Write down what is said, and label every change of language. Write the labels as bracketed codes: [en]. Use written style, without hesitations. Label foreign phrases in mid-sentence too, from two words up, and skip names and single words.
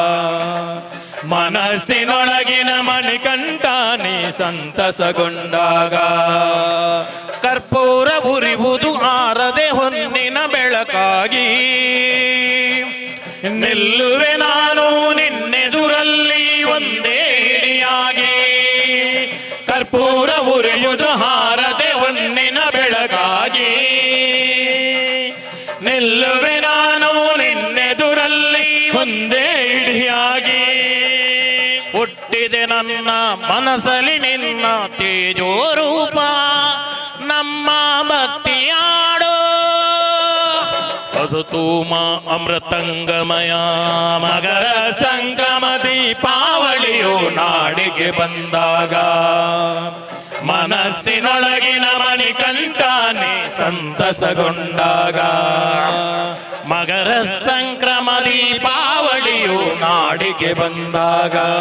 [kn] ಮನಸ್ಸಿನೊಳಗಿನ ಮಣಿಕಂಠಾನೆ ಸಂತಸಗೊಂಡಾಗ ಕರ್ಪೂರ ಉರಿವುದು ಆರದೆ ಹೊನ್ನಿನ ಬೆಳಕಾಗಿ ನಿಲ್ಲುವೆ ನಾನು ನಿನ್ನೆದುರಲ್ಲಿ ಒಂದೇ ಹಿಡಿಯಾಗಿ ಕರ್ಪೂರ ಉರಿಯುವುದು ಹಾರದೆ ಹೊನ್ನಿನ ಬೆಳಕಾಗಿ ನಿಲ್ಲುವೆ ನಾನು ನಿನ್ನೆದುರಲ್ಲಿ ಒಂದೇ ಹಿಡಿಯಾಗಿ ಹುಟ್ಟಿದೆ ನನ್ನ ಮನಸ್ಸಲ್ಲಿ ನಿನ್ನ ತೇಜೋ ರೂಪ ನಮ್ಮ ಭಕ್ತಿಯಾಡೋ [sa] ಅಸತೋಮ ಅಮೃತಂಗಮಯ [kn] ಮಕರ ಸಂಕ್ರಮ ದೀಪಾವಳಿಯು ನಾಡಿಗೆ ಬಂದಾಗ ಮನಸ್ಸಿನೊಳಗಿನ ಮಣಿಕಂಠಾನೆ ಸಂತಸಗೊಂಡಾಗ ಮಕರ ಸಂಕ್ರಮ ದೀಪಾವಳಿಯು ನಾಡಿಗೆ ಬಂದಾಗ